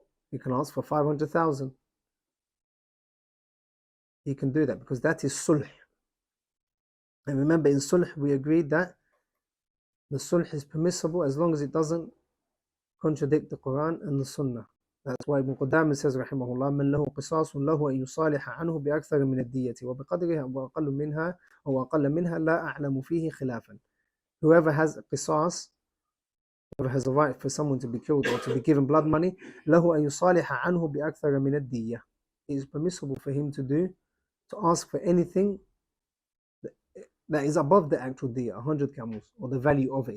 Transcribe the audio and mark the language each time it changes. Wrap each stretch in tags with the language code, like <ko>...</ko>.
<en>He can ask for 500,000. He can do that because that is sulh. And remember, in sulh we agreed that the sulh is permissible as long as it doesn't contradict the Quran and the Sunnah. That's why Ibn Qudamah says, rahimahullah,</en> <ar>من له قصاص له أن يصالح عنه بأكثر من الدية وبقدرها وأقل منها لا أعلم فيه خلافا.</ar> <en>whoever has a qisas, whoever has a right for someone to be killed or to be given blood money,</en> <ar>له أن يصالح عنه بأكثر من الدية.</ar> <en>It is permissible for him to ask for anything that is above the actual diya, 100 camels, or the value of it.</en>